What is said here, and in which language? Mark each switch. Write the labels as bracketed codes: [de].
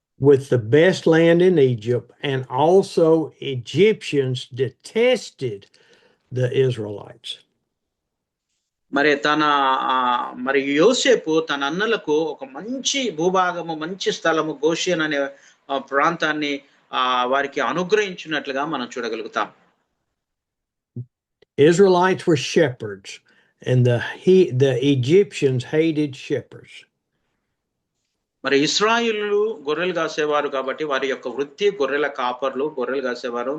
[en] With the best land in Egypt, and also Egyptians detested the Israelites. [te] మరి యోసేపు తన అన్నలకు ఒక మంచి భూభాగము, మంచి స్థలము గోషెన్ అనే ప్రాంతాన్ని వారికి అనుగ్రహించినట్లుగా మనం చూడగలుగుతాం. [en] Israelites were shepherds, and the Egyptians hated shepherds. [te] మరి ఇశ్రాయేలు గొర్రెలు కాసేవారు కాబట్టి వారి యొక్క వృత్తి గొర్రెల కాపర్లు, గొర్రెలు కాసేవారు.